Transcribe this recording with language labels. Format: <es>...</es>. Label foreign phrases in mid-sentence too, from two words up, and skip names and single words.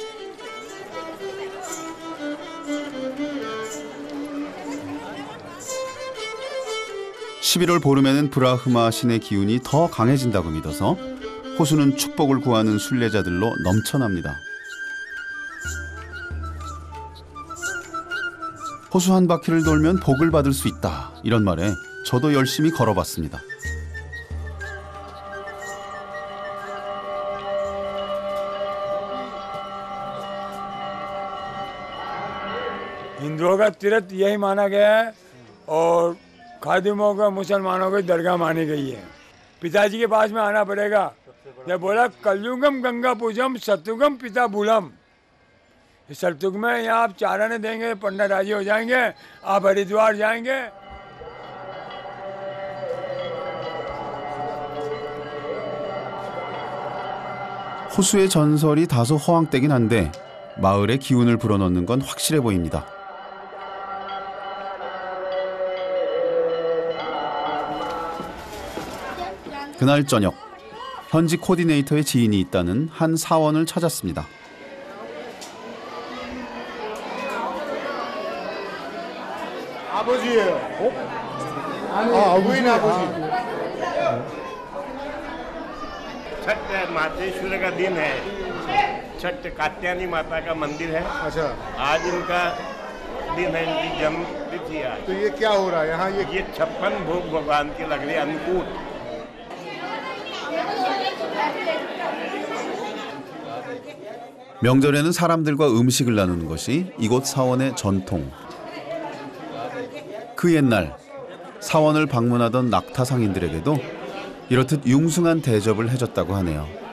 <ko>(11월) 보름에는 브라흐마 신의 기운이 더 강해진다고 믿어서 호수는 축복을 구하는 순례자들로 넘쳐납니다. 호수 한 바퀴를 돌면 복을 받을 수 있다, 이런 말에 저도 열심히 걸어봤습니다.</ko> <hi>हिंदुओं का तीर्थ यही माना गया है और खादिमों का मुसलमानों की दरगाह मानी गई है। पिताजी के पास में आना पड़ेगा। जब बोला</hi> <sa>कलयुगम गंगा पूजम सतयुगम पिता भूलम,</sa> <hi>इस सतयुग में यहाँ आप चाराने देंगे, पंडित राजी हो जाएंगे, आप हरिद्वार जाएंगे।</hi> <ko>호수의 전설이 다소 허황되긴 한데 마을의 기운을 불어넣는 건 확실해 보입니다. 그날 저녁, 현지 코디네이터의 지인이 있다는 한 사원을 찾았습니다. 아버지예요. 부인 아버지.</ko> <hi>छठ मातेश्वर का दिन है। छठ कात्यायनी माता का मंदिर है। अच्छा, आज इनका दिन है, इनकी जन्म तिथि है। तो ये क्या हो रहा है यहाँ? ये 56 भोग भगवान के लग रहे अन्नकूट।</hi> <ko>명절에는 사람들과 음식을 나누는 것이 이곳 사원의 전통. 그 옛날 사원을 방문하던 낙타 상인들에게도 이렇듯 융숭한 대접을 해줬다고 하네요.</ko>